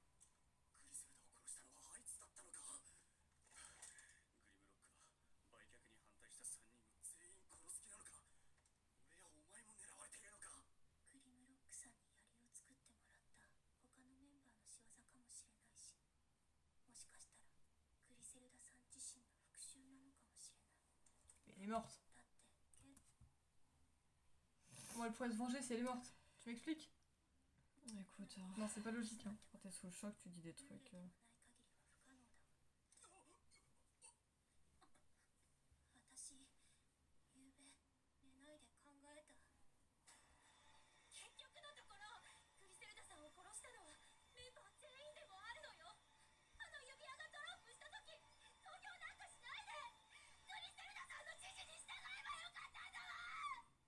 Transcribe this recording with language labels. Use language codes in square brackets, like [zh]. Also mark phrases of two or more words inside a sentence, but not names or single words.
[ja] グリセルダを殺したのはあいつだったのか。グリムロックは売却に反対した3人を全員殺す気なのか。俺やお前も狙われているのか。グリムロックさんに槍を作ってもらった他のメンバーの仕業かもしれないし、もしかしたらグリセルダさん自身の復讐なのかもしれない。 [fr] Mais elle est morte. [ja] だってケン [fr] Comment elle pourrait se venger si elle est morte? Tu m'expliques? Écoute, Non, c'est pas logique. Hein. quand t'es sous le choc, tu dis des trucs. [ja] ルーレットがない限りは不可能だ私ゆうべ寝ないで考えた結局のところグリセルダさんを殺したのはメンバー全員でもあるのよあの指輪がドロップした時投票なんかしないでグリセルダさんの指示に従えばよかったんだわ